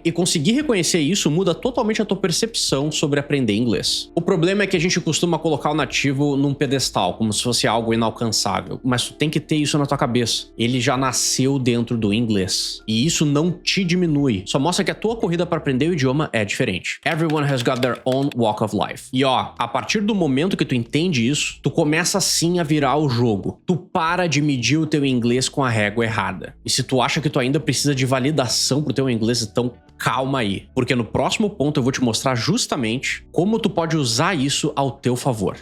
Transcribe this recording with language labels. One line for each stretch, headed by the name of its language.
Portuguese: E conseguir reconhecer isso muda totalmente a tua percepção sobre aprender inglês. O problema é que a gente costuma colocar o nativo num pedestal, como se fosse algo inalcançável. Mas tu tem que ter isso na tua cabeça. Ele já nasceu dentro do inglês. E isso não te diminui. Só mostra que a tua corrida para aprender o idioma é diferente.
English: Everyone has got their own walk of life.
Portuguese: E ó, a partir do momento que tu entende isso, tu começa sim a virar o jogo. Tu para de medir o teu inglês com a régua errada. E se tu acha que tu ainda precisa de validação pro teu inglês, então calma aí, porque no próximo ponto eu vou te mostrar justamente como tu pode usar isso ao teu favor.